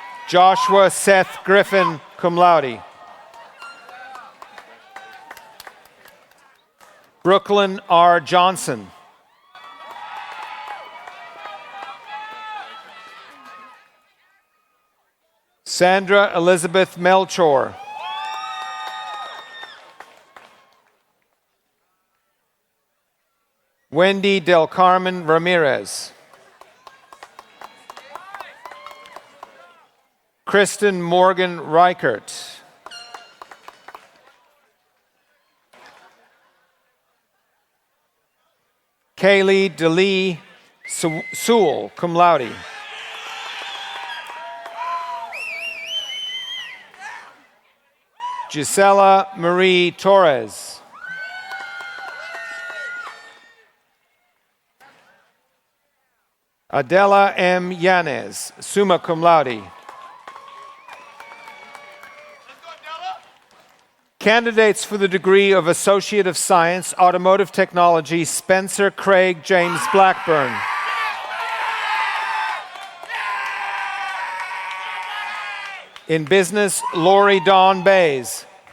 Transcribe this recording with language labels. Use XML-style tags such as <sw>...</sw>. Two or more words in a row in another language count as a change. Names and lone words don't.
<en>Joshua Seth Griffin,</en> <la>cum laude.</la> <en>Brooklyn R. Johnson. Sandra Elizabeth Melchor. Wendy Del Carmen Ramirez. Kristen Morgan Reichert. Kaylee DeLee Sewell,</en> <la>cum laude.</la> <en>Gisela Marie Torres. Adela M. Yanez,</en> <la>summa cum laude.</la> <en>Candidates for the degree of Associate of Science, Automotive Technology, Spencer Craig James Blackburn. In Business, Lori Dawn Bays.</en>